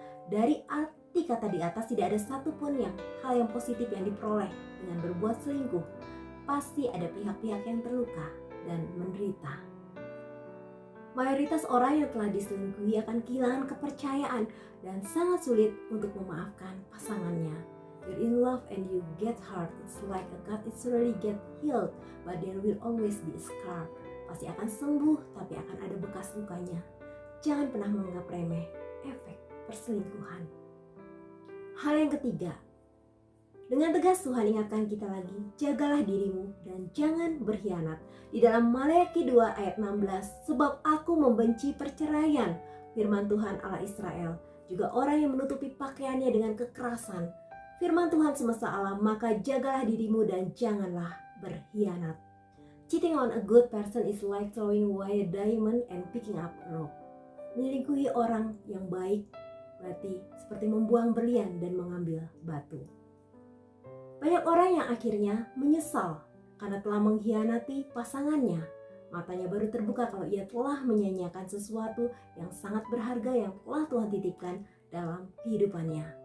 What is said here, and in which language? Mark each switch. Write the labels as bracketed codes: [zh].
[id] Dari arti kata di atas tidak ada satupun hal yang positif yang diperoleh dengan berbuat selingkuh. Pasti ada pihak-pihak yang terluka dan menderita. Mayoritas orang yang telah diselingkuhi akan kehilangan kepercayaan dan sangat sulit untuk memaafkan pasangannya. [en] You're in love and you get hurt. It's like a cut, it's already get healed, but there will always be a scar. [id] Pasti akan sembuh, tapi akan ada bekas lukanya. Jangan pernah menganggap remeh efek perselingkuhan. Hal yang ketiga, dengan tegas Tuhan ingatkan kita lagi, jagalah dirimu dan jangan berkhianat. Di dalam Maleakhi 2 ayat 16, sebab aku membenci perceraian, firman Tuhan Allah Israel, juga orang yang menutupi pakaiannya dengan kekerasan. Firman Tuhan semesta alam, maka jagalah dirimu dan janganlah berkhianat. [en] Cheating on a good person is like throwing away a diamond and picking up a rock. [id] Menyelingkuhi orang yang baik berarti seperti membuang berlian dan mengambil batu. Banyak orang yang akhirnya menyesal karena telah mengkhianati pasangannya. Matanya baru terbuka kalau ia telah menyanyiakan sesuatu yang sangat berharga yang telah Tuhan titipkan dalam kehidupannya.